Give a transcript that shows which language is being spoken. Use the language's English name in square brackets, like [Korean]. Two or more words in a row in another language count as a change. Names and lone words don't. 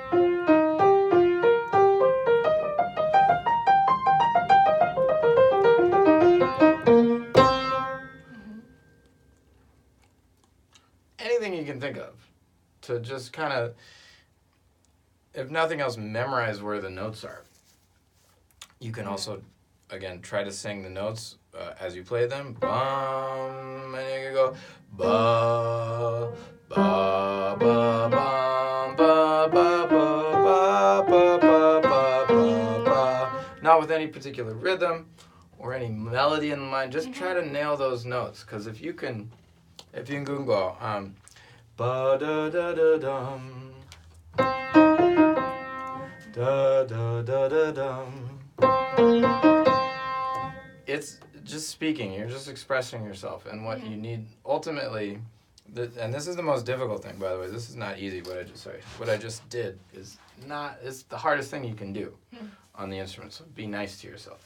[English] Anything you can think of to just kind of, if nothing else, memorize where the notes are. You can also, again, try to sing the notes as you play them. Bum, and you can go ba, ba, ba, bum, ba, ba, ba, ba, ba, ba, ba, ba. Not with any particular rhythm or any melody in mind. Just try to nail those notes, because if you can go ba da da da dum, da da da da dum. It's just speaking. You're just expressing yourself and what you need ultimately. And this is the most difficult thing, by the way. This is not easy. What I just did is not. It's the hardest thing you can do on the instrument. So be nice to yourself.